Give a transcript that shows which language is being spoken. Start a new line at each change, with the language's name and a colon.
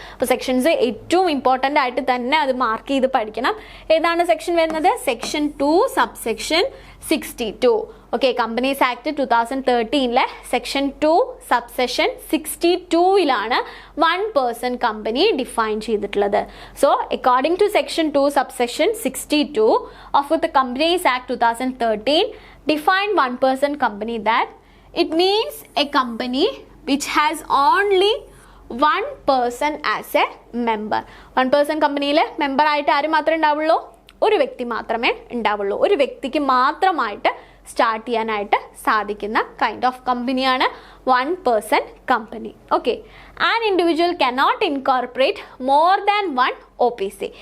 Malayalam: അപ്പോൾ സെക്ഷൻസ് ഏറ്റവും ഇമ്പോർട്ടൻ്റ് ആയിട്ട് തന്നെ അത് മാർക്ക് ചെയ്ത് പഠിക്കണം. ഏതാണ് സെക്ഷൻ വരുന്നത്? Section 2 subsection 62. Okay, companies act 2013 section 2 subsection 62 1 person company define ചെയ്തിട്ടുള്ളത്.
English: So according to section 2 subsection 62 of the companies act 2013 define 1 person company that it means a company which has only 1 person as a member.
Malayalam: 1 person കമ്പനിയിൽ member ആയിട്ട് ആര് മാത്രമേ ഉണ്ടാവുള്ളൂ? ഒരു വ്യക്തി മാത്രമേ ഉണ്ടാവുള്ളൂ. ഒരു വ്യക്തിക്ക് മാത്രമായിട്ട് സ്റ്റാർട്ട് ചെയ്യാനായിട്ട് സാധിക്കുന്ന കൈൻഡ് ഓഫ് കമ്പനിയാണ് 1 person company.
English: Okay, an individual cannot incorporate more than 1 OPC.